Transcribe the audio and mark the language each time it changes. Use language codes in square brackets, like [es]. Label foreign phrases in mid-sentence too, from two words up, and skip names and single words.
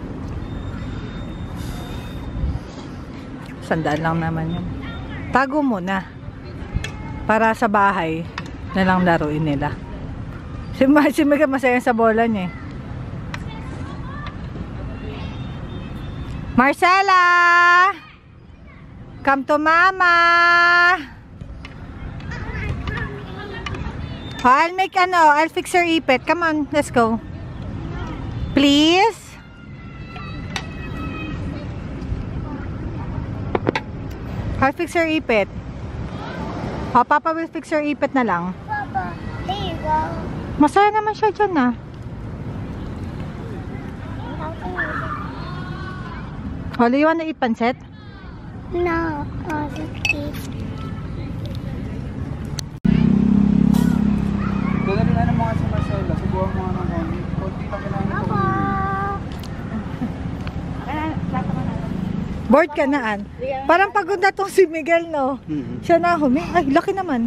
[tl] Sandaan lang naman yun. Tago mo na. Para sa bahay na lang laruin nila. Si Mega masaya sa bola niya eh. Marcela! [en] Come to mama! I'll fix your ipit. Come on, let's go. Please? I'll fix your ipit. Oh, Papa will fix your ipit [tl] na lang. [en] Papa, there you go. [tl] Masaya naman siya dyan ah. [en] Oh, do you want to eat pancit? No, just eat. [tl] Doon na rin mga si Marcela. Subuhan mo nga ng konti lang kailangan ko. Bored ka na, An. Parang pagod na tong si Miguel, no? Siya na humi. Ay, laki naman.